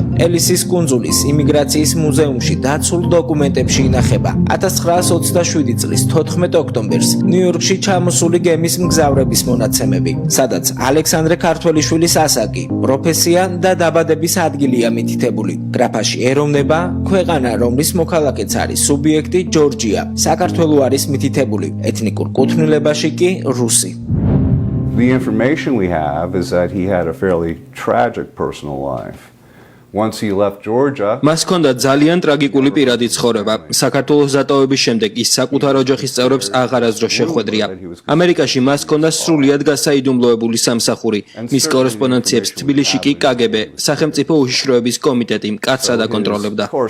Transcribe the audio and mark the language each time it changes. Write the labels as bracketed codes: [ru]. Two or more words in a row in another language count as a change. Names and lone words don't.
[ka] ელისის კუნძულის იმიგრაციის მუზეუმში დაცულ დოკუმენტებში ინახება 1927 წლის 14 ოქტომბერს ნიუ-იორკში ჩამოსული გემის მგზავრების მონაცემები, სადაც ალექსანდრე ქართველიშვილის ასაკი, პროფესია და დაბადების ადგილია მითითებული. გრაფაში ეროვნება, ქვეყანა, რომლის მოქალაქეც არის სუბიექტი ჯორჯია, საქართველო არის მითითებული, ეთნიკურ კუთვნილებაში კი რუსი. [en] The information we have is that he had a fairly tragic personal life. Once he left Georgia, [ka] მას ჰქონდა ძალიან ტრაგიკული პირადი ცხოვრება. საქართველოს დატოვების შემდეგ ის საკუთარ ოჯახის წევრებს აღარასდროს შეხვედრია. ამერიკაში მას ჰქონდა სრულიად გასაიდუმლოებული სამსახური. მის კორესპონდენციებს თბილისში კი KGB, სახელმწიფო უშიშროების კომიტეტი მკაცრად აკონტროლებდა.